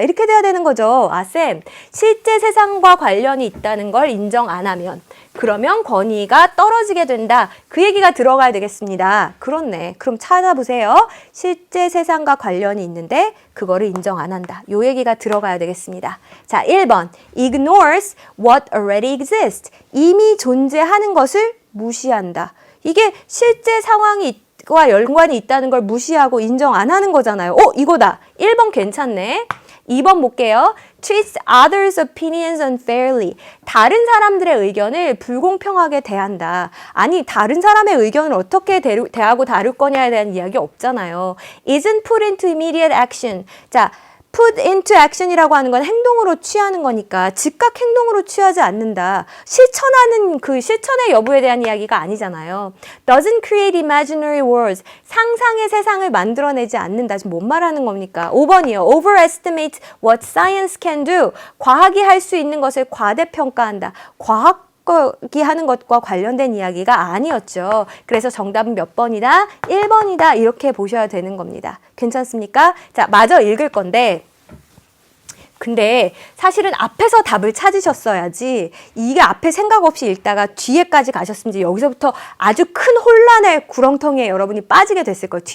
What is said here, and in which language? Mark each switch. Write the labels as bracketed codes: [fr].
[ko] 이렇게 돼야 되는 거죠. 아, 쌤, 실제 세상과 관련이 있다는 걸 인정 안 하면 그러면 권위가 떨어지게 된다. 그 얘기가 들어가야 되겠습니다. 그렇네. 그럼 찾아보세요. 실제 세상과 관련이 있는데 그거를 인정 안 한다. 요 얘기가 들어가야 되겠습니다. 자, 1번. [en] ignores what already exists. [ko] 이미 존재하는 것을 무시한다. 이게 실제 상황이 와 연관이 있다는 걸 무시하고 인정 안 하는 거잖아요. 이거다. 1번 괜찮네. 2번 볼게요. [en] treats others' opinions unfairly. [ko] 다른 사람들의 의견을 불공평하게 대한다. 아니, 다른 사람의 의견을 어떻게 대하고 다룰 거냐에 대한 이야기 없잖아요. [en] isn't put into immediate action. [ko] 자, [en] put into action [ko] 이라고 하는 건 행동으로 취하는 거니까 즉각 행동으로 취하지 않는다. 실천하는 그 실천의 여부에 대한 이야기가 아니잖아요. [en] doesn't create imaginary worlds. [ko] 상상의 세상을 만들어내지 않는다. 지금 뭔 말하는 겁니까? 5번이요. [en] overestimate what science can do. [ko] 과학이 할 수 있는 것을 과대평가한다. 과학이 하는 것과 관련된 이야기가 아니었죠. 그래서 정답은 몇 번이다? 1번이다. 이렇게 보셔야 되는 겁니다. 괜찮습니까? 자, 마저 읽을 건데 근데 사실은 앞에서 답을 찾으셨어야지 이게 앞에 생각 없이 읽다가 뒤에까지 가셨으면 여기서부터 아주 큰 혼란의 구렁텅이에 여러분이 빠지게 됐을 거예요.